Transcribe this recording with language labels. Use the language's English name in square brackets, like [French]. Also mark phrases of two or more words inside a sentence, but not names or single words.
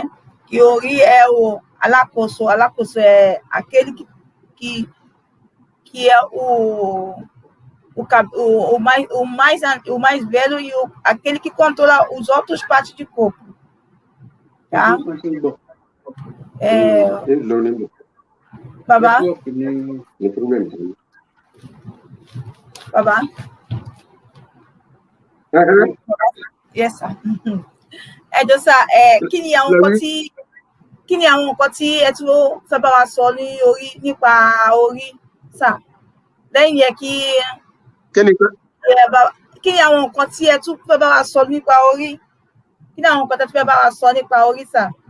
[Portuguese] Que o Ori é o Alakoso é aquele que é o mais velho e aquele que controla os outros partes de corpo. Tá? Babá? Babá? [English] Yes, sir. [Yoruba] Kí ni àwọn nǹkan tí ẹ tún fẹ́ bá wa sọ nípa orí sà lẹ́yìn yẹn kí ni àwọn nǹkan tí ẹ tún fẹ́ bá wa sọ nípa orí kí ni àwọn nǹkan tí ẹ fẹ́ bá wa sọ nípa orí sà.